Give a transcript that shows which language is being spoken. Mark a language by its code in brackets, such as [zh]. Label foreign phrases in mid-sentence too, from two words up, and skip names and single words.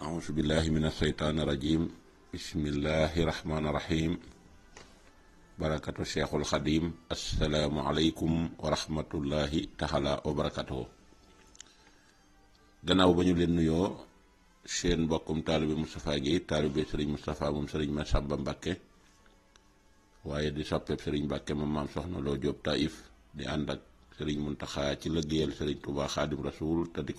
[ar] أعوذ بالله من الشيطان الرجيم بسم الله الرحمن الرحيم بركة الشيخ الخديم السلام عليكم ورحمة الله تعالى وبركاته [wo] gannaaw ba ñu leen nuyoo seen mbokkum taalibe Moustapha Guèye taalibe Serigne Moustapha moom Serigne Massamba Mbacké waaye di soppeeb Serigne Mbacké moom maam soxna Lo Diop Taïf di ànd ak Serigne Mountakha ci liggéeyal Serigne Touba Khadim Rasoul te di ko